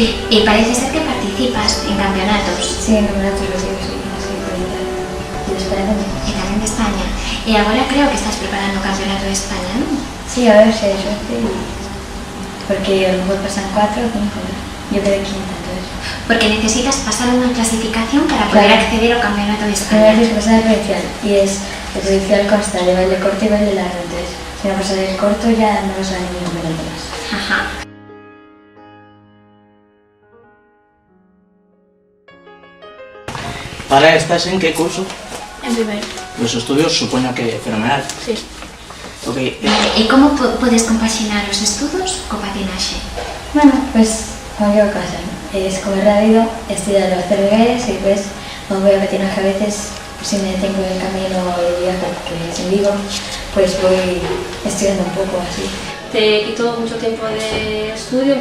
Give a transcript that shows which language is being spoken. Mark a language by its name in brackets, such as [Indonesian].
[Spanish] Y parece ser que participas en campeonatos. Sí, en campeonatos gallegos, sí, así por Italia. Y después [Galician] E tamén de España. E agora creo que estás preparando o Campeonato de España, non? [Spanish] Sí, a ver si hay suerte. Porque a lo mejor pasan 4 o 5. Yo quedé quinta, entonces. [Galician] Porque necesitas pasar unha clasificación para poder acceder ao Campeonato de España. [Spanish] Primero tienes que pasar el provincial. Y es, el provincial consta de baile corto y baile largo. Entonces, si no pasas el corto ya no vas a ningún campeonato más. Ajá. ¿Para estás en qué curso? En primero. Los estudios supongo que fenomenal. Sí. Ok. [Galician] E como podes compaxinar os estudos co patinaxe? [Spanish] Bueno, pues como yo a casa, es comer rápido, estudiar los CBBs y pues cuando voy a patinaje a veces, pues si me detengo en el camino de viaje que es en Vigo, pues voy estudiando un poco así. ¿Te quitó mucho tiempo de estudio?